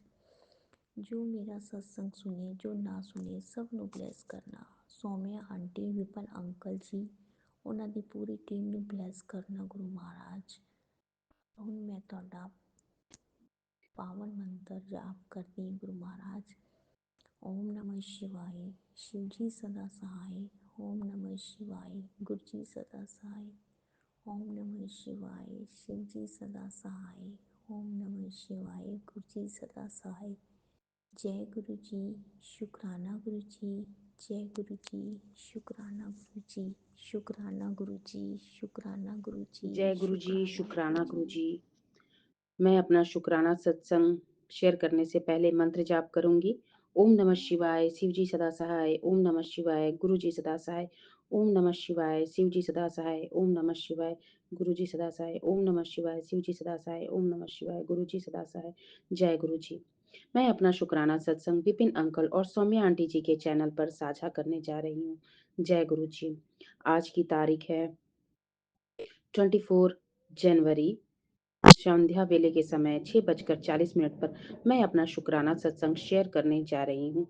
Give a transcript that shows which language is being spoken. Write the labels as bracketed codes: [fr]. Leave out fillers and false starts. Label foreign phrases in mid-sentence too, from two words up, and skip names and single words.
[pa] ਜੋ ਮੇਰਾ ਸਤਸੰਗ ਸੁਣੇ, ਜੋ ਨਾ ਸੁਣੇ, ਸਭ ਨੂੰ ਬਲੈਸ ਕਰਨਾ। ਸੌਮਿਆ ਆਂਟੀ, ਵਿਪਨ ਅੰਕਲ ਜੀ, ਉਹਨਾਂ ਦੀ ਪੂਰੀ ਟੀਮ ਨੂੰ ਬਲੈਸ ਕਰਨਾ ਗੁਰੂ ਮਹਾਰਾਜ। ਹੁਣ ਮੈਂ ਤੁਹਾਡਾ ਪਾਵਨ ਮੰਤਰ ਜਾਪ ਕਰਦੀ ਗੁਰੂ ਮਹਾਰਾਜ। [hi] ਓਮ ਨਮः शिवाय, शिव जी सदा सहाय। ओम नमः शिवाय, गुरु जी सदा सहाय। ओम नमः शिवाय, शिव जी सदा सहाय। ओम नमः शिवाय, गुरु जी सदा सहाय। जय गुरु जी, शुकराना गुरु जी। जय गुरु जी, शुकराना गुरु जी। शुकराना गुरु जी, शुकराना गुरु जी। जय गुरु जी, शुकराना गुरु जी। मैं अपना शुकराना सत्संग शेयर करने से पहले मंत्र जाप करूंगी। ओम नमः शिवाय, शिव जी सदा सहाय। ओम नमः शिवाय, गुरु जी सदा सहाय। ओम नमः शिवाय, शिव जी सदा सहाय। ओम नमः शिवाय, गुरु जी सदा सहाय। ओम नमः शिवाय, शिव जी सदा सहाय। ओम नमः शिवाय, गुरु जी सदा सहाय। जय गुरु जी। मैं अपना शुकराना सत्संग विपिन अंकल और सौम्या आंटी जी के चैनल पर साझा करने जा रही हूँ। जय गुरु जी। आज की तारीख है 24 जनवरी, संध्या वेले के समय 6:40 पर मैं अपना शुकराना सत्संग शेयर करने जा रही हूँ।